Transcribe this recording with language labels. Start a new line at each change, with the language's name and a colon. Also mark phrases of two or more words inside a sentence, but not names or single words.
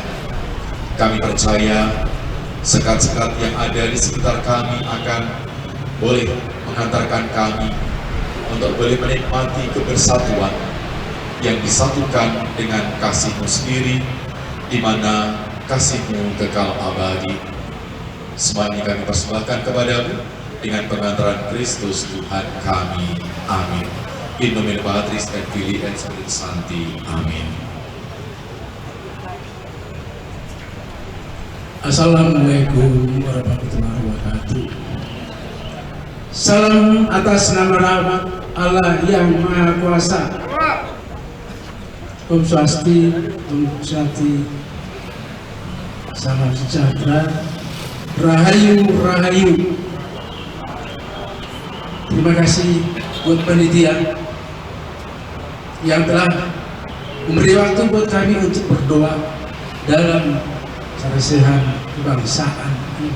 Indonesian: Kami percaya sekat-sekat yang ada di sekitar kami akan boleh menghantarkan kami untuk boleh menikmati kebersatuan yang disatukan dengan kasih-Mu sendiri, di mana kasih-Mu kekal abadi. Semua ini kami persembahkan kepada-Mu dengan pengantaran Kristus Tuhan kami. Amin.
Latin: In nomine Patris et Filii et Spiritus Sancti.
Indonesian: Amin.
Arabic: السلام عليكم ورحمة الله وبركاته.
Indonesian: Salam atas nama rahmat Allah yang Maha Kuasa.
Sanskrit: ओम् स्वस्ति, ओम् स्वस्ति,
Indonesian: salam sejahtera, Rahayu, Rahayu. Terima kasih buat panitia yang telah memberi waktu buat kami untuk berdoa dalam keresahan kebangsaan ini.